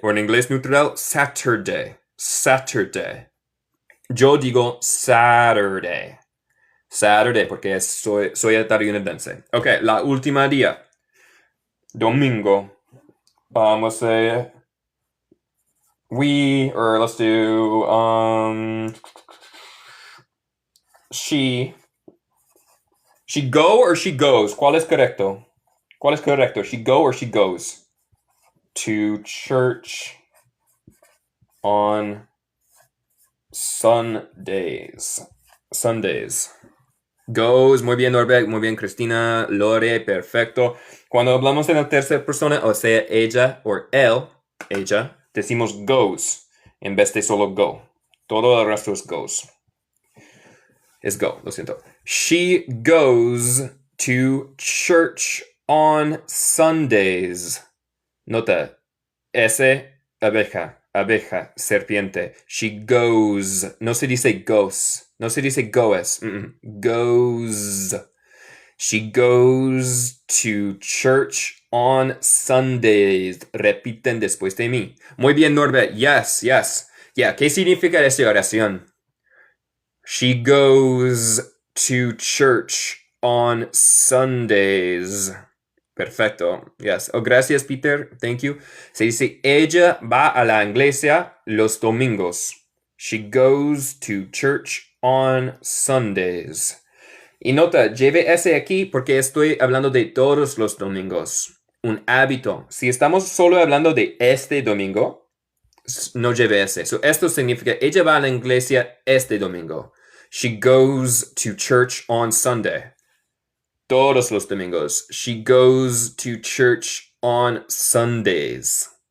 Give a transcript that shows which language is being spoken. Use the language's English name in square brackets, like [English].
[Spanish] O en inglés neutral, Saturday. Saturday. Yo digo Saturday. Saturday, porque soy estadounidense. Ok, la última día. Domingo. [English] Let's say let's do, she go or she goes? [Spanish] ¿Cuál es correcto? ¿Cuál es correcto? [English] She go or she goes to church on Sundays. Sundays. [Spanish] Goes, muy bien, Norbert, muy bien, Cristina, Lore, perfecto. Cuando hablamos en la tercera persona, o sea, ella o él, ella, decimos goes en vez de solo go. Todo el resto es goes. Es go, lo siento. [English] She goes to church on Sundays. [Spanish] Nota, S, abeja, abeja, serpiente. [English] She goes. [Spanish] No se dice goes. No se dice goes. [English] Goes. She goes to church on Sundays. [Spanish] Repiten después de mí. Muy bien, Norbert. Yes, yes. Yeah, ¿qué significa esta oración? [English] She goes to church on Sundays. [Spanish] Perfecto. Yes. Oh, gracias, Peter. [English] Thank you. [Spanish] Se dice, ella va a la iglesia los domingos. [English] She goes to church on Sundays. [Spanish] Y nota, lleve ese aquí porque estoy hablando de todos los domingos. Un hábito. Si estamos solo hablando de este domingo, no lleve ese. So, esto significa, ella va a la iglesia este domingo. [English] She goes to church on Sunday. [Spanish] Todos los domingos. [English] She goes to church on Sundays.